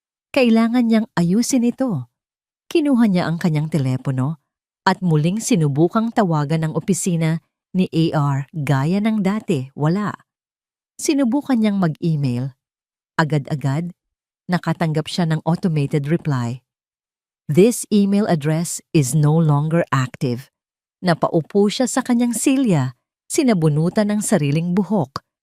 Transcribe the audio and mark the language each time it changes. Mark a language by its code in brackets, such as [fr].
[tl] Kailangan niyang ayusin ito. Kinuha niya ang kanyang telepono at muling sinubukang tawagan ang opisina ni AR gaya ng dati, wala. Sinubukan niyang mag-email. Agad-agad, nakatanggap siya ng automated reply. [en] This email address is no longer active. [tl] Napaupo siya sa kanyang silya, sinabunutan ng sariling buhok.